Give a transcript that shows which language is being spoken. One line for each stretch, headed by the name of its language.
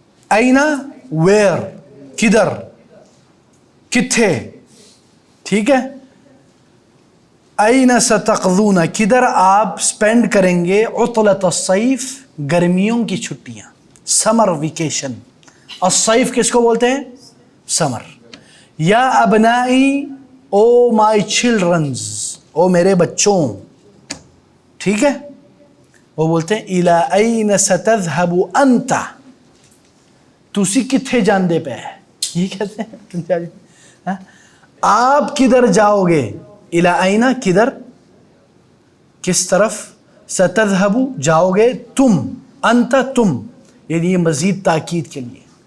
Urdu: N
English: ویر
Urdu: کدھر کتھے. ٹھیک ہے.
Arabic: این ستقضون
Urdu: کدھر آپ اسپینڈ کریں گے
Arabic: عطلۃ الصیف
Urdu: گرمیوں کی چھٹیاں،
English: Summer vacation.
Urdu: الصیف کس کو بولتے ہیں؟ سمر.
Arabic: یا ابنائی
English: O my childrens,
Urdu: او میرے بچوں. ٹھیک ہے. وہ بولتے ہیں
Arabic: الی این ستذهب انت،
Punjabi: تسی کتھے جان دے پہ ہے.
Urdu: یہ کہتے ہیں آپ کدھر جاؤ گے.
Arabic: الی این
Urdu: کدھر کس طرف،
Arabic: ستذهب
Urdu: جاؤ گے تم،
Arabic: انت
Urdu: تم، یعنی یہ مزید تاکید کے لیے.